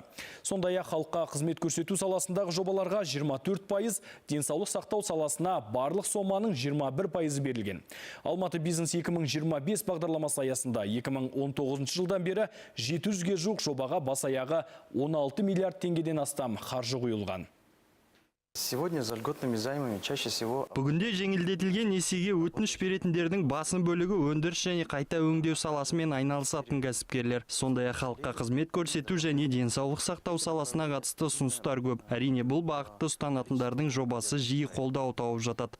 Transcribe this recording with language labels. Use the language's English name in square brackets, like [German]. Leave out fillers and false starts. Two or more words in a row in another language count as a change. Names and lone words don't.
[Kazakh] Сондай-ақ халыққа қызмет көрсету саласындағы жобаларға 24%, денсаулық сақтау саласына барлық соманың 21% берілген. Алматы бизнес 2025 бағдарламасы аясында 2019 жылдан бері 700-ге жуық жобаға бас аяғы 16 миллиард теңгеден астам қаржы құйылған. [Russian] Сегодня за льготными займами чаще всего... [Kazakh] Бүгінде жеңілдетілген несиеге өтініш беретіндердің басым бөлігі өндіріс және қайта өңдеу саласымен айналысатын кәсіпкерлер. Сондай-ақ халыққа қызмет көрсету және денсаулық сақтау саласына қатысты ұсыныстар көп. Әрине бұл бағытты ұстанатындардың жобасы жиі қолдау тауып жатады.